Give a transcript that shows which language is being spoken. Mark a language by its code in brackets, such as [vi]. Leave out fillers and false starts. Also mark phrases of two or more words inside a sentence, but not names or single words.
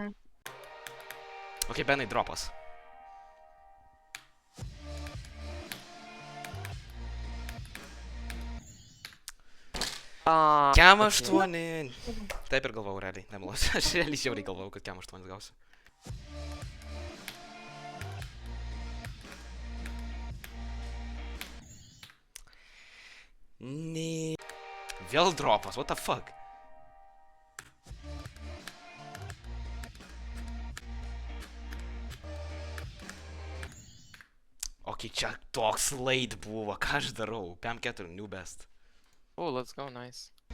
[lt] Ok, Benai, dropas. Kem 8. Taip ir galvau realiai, nemeluosiu. Aš realiai žiauriai galvau, kad kem 8 gausiu. Ne. Vėl dropas, [en] what the fuck? [lt] Ok, čia toks late buvo, ką aš darau? [en] PM4, new best. Oh, let's go, nice.